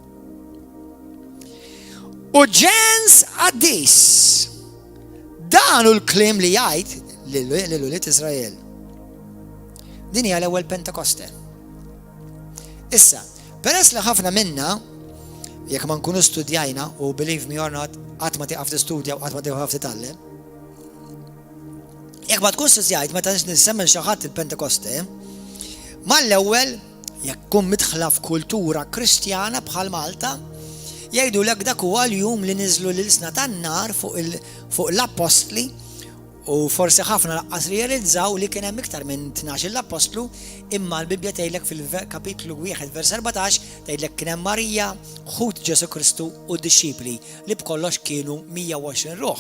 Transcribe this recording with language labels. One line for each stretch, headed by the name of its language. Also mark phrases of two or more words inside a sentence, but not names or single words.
Maltese: U ġens għaddis dan hu l-kliem li jgħid lil-Wlied Iżrael. Din hija l-ewwel Pentekoste. Issa, peress li ħafna minna, jekk ma nkunu studjajna u
English: believe me or not,
Maltese: qatt ma tieqaf tistudja u qatt ma tieqaf titgħallem. Jekk ma tkun studjajt meta nisemmen xi ħadd il-Pentekoste, mal-ewwel jekk tkun midħla f'kultura Kristjana bħal Malta, jgħidulek dak huwa l-jum li niżlu l-ilsna tan-nar fuq l-Apostli u forsi ħafna laqqas realizzaw li kien hemm iktar minn 12 l-Apostlu, imma l-Bibja tgħidlek fil-kapitlu 1 vers 14 tgħidlek kien hemm Marija, ħut Ġesu Kristu u d-dixxipli li b'kollox kienu 120 ruħ.